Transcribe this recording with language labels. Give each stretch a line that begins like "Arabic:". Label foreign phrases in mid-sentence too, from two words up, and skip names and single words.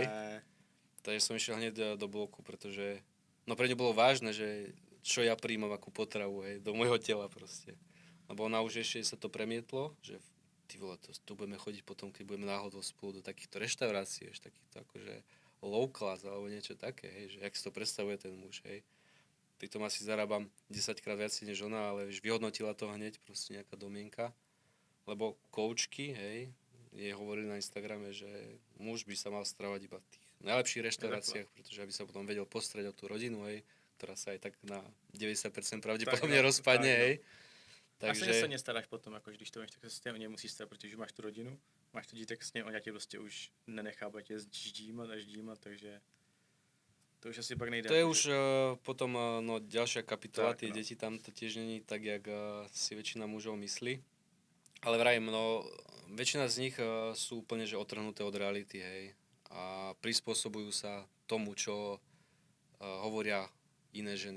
Slovak: Takže som išiel hneď do bloku, pretože no pre ňu bolo vážne, že čo ja príjmam akú potravu, hej, do môjho tela proste. Lebo ona už ešte sa to premietlo, že ty vole, to budeme chodiť potom, keď budeme náhodou spolu do takýchto reštaurácií, takýchto akože
English: low class
Slovak: alebo niečo také, hej, že jak si to predstavuje ten muž, hej. Pritom asi zarábam 10-krát viac než ona, ale už vyhodnotila to hneď, proste nejaká domienka. Lebo koučky, hej, jej hovorili na Instagrame, že muž by sa mal stravovať iba v tých najlepších reštauráciách, pretože aby sa potom vedel postrieť o tú rodinu, hej, ktorá sa aj tak na 90% pravdepodobne rozpadne, hej. Takže...
Czech: Asi se nestaráš potom, jako, když to máš, tak se s tím nemusíš starat, protože máš tu rodinu, máš to dítě, tak s ním, on tě prostě už nenechá, bude tě ždímat, takže to už asi pak nejde.
Slovak: To je už potom no, ďalšia kapitola, tie deti tam to tiež není tak, jak si väčšina mužov myslí. Ale vrajím, no, väčšina z nich sú úplne že otrhnuté od reality, hej. A prispôsobujú sa tomu, čo hovoria iné ženy.